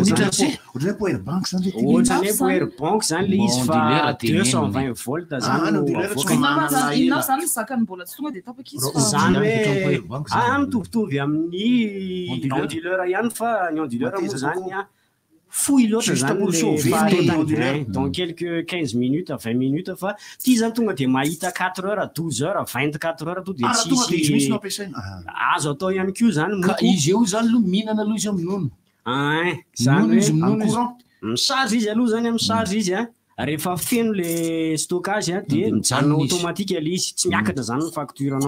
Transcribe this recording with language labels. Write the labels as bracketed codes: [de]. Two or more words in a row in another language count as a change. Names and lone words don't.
[mg] ohatran'ny powerbank zany le izy fa 220 volt zany zany hoe mitovitovy amin'ny onduleur ihany fa ny onduleur moa zany fouille loatra zany [fr] dans quelques 15 minutes 20 minutes [mg] fa ty zany tonga dia mahita [fr] 4 heures 12 heures 24 heures [mg] to dia tsisy azo atao ihany koa zany izy eo zany aloha mihinana aloha izy amin'nono zany misarge izy aloha zany misarge izy rehefa feno le stockage dia mijanona automatique le izy tsy miakatra zany ny facture anao